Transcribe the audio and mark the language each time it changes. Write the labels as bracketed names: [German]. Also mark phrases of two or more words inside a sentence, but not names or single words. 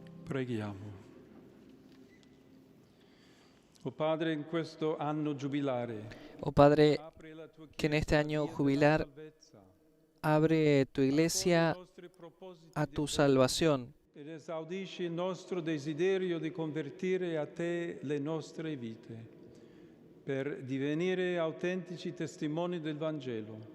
[Italian] Preghiamo. Oh Padre, in questo anno giubilare, Oh Padre, apri la tua [Spanish] que en este [Italian] Chiesa [Spanish] año [Italian] via della [Spanish] jubilar [Italian] salvezza, [Spanish] abre tu [Italian] accogli i [Spanish] iglesia [Italian] nostri propositi [Spanish] a [Italian] di [Spanish] tu [Italian] fede [Spanish] salvación [Italian] ed esaudisci il nostro desiderio di convertire a te le nostre vite, per divenire autentici testimoni del Vangelo.